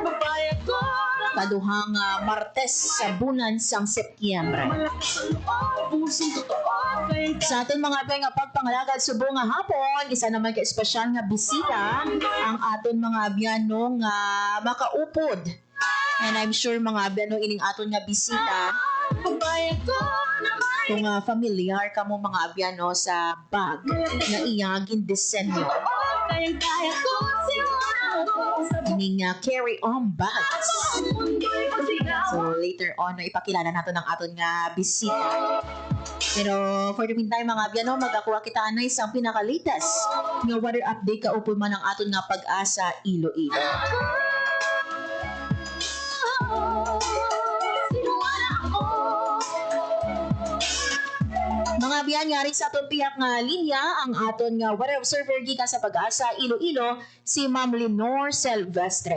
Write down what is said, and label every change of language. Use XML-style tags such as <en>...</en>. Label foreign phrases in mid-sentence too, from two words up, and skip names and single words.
<hil>Kaduhang Martes sa bulan sang Setyembre. Sa ating mga abiyang nga pagpangalagad subong nga hapon, isa naman ka espesyal nga bisita ang aton mga abiyan no nga makaupod.</hil> <en>And I'm sure</en> <hil>mga abiyan no ining aton nga bisita. Kung familiar ka mo mga abyan no, sa bag na iyang gindisenyo. Ining</hil> <en>carry-on bags. So later on,</en> <hil>no, ipakilala natin ang aton nga bisita. Pero</hil> <en>for the meantime</en> <hil>mga abyan no, magakuha kita na isang pinakalitas nga</hil> <en>weather update</en> <hil>kaupod man ang aton nga Pag-asa Iloilo. Mga biyan nga rin sa aton piyak nga linya ang aton nga</hil> <en>weather observer</en> <hil>gikan sa Pag-asa Iloilo si Ma'am Lenore Silvestre.</hil>